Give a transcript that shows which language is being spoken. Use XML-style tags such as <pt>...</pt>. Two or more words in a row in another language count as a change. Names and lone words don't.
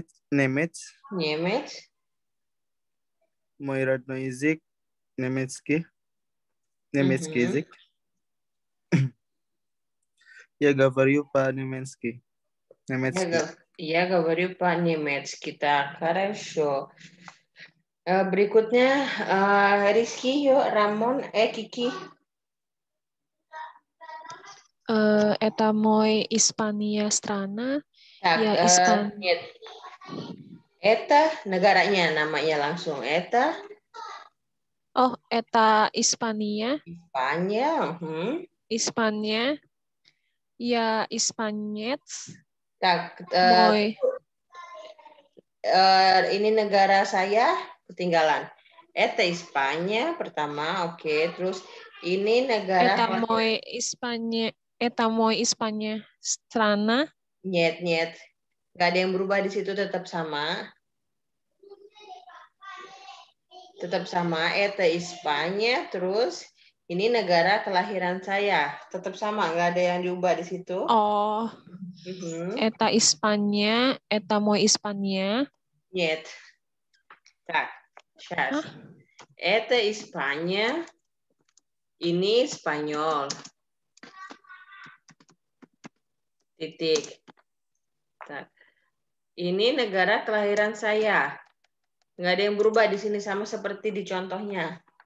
<ru>Немец. Мой родной язык немецкий. Немецкий язык. Я говорю по-немецки. Я говорю по-немецки. Так, хорошо.</ru> <id>Berikutnya Rizky, yuk. Ramon, Kiki.</id> <ru>Это мой Испания страна. Так, Я Испания.</ru> <id>Eta negaranya namanya langsung. Eta.</id> <ru>Oh, это Испания.</ru> <id>Spanyol.</id> <ru>Испания. Я испанец. Tak, Мой.</ru> <id>Ini negara saya ketinggalan.</id> <ru>Это Испания</ru> <id>pertama, oke. Terus ini negara.</id> <ru>Это мой Испания страна. Nyet.</ru> <id>Gak ada yang berubah di situ, tetap sama. Tetap sama.</id> <ru>Это Испания.</ru> <id>Terus ini negara kelahiran saya. Tetap sama, gak ada yang diubah di situ.</id> <ru>Oh. Это Испания. Это мой Испания. Nyet. Так. Сейчас. Это Испания.</ru> <id>Ini Spanyol. Titik. Tak. Ini negara kelahiran saya. Nggak ada yang berubah di sini, sama seperti di contohnya.</id>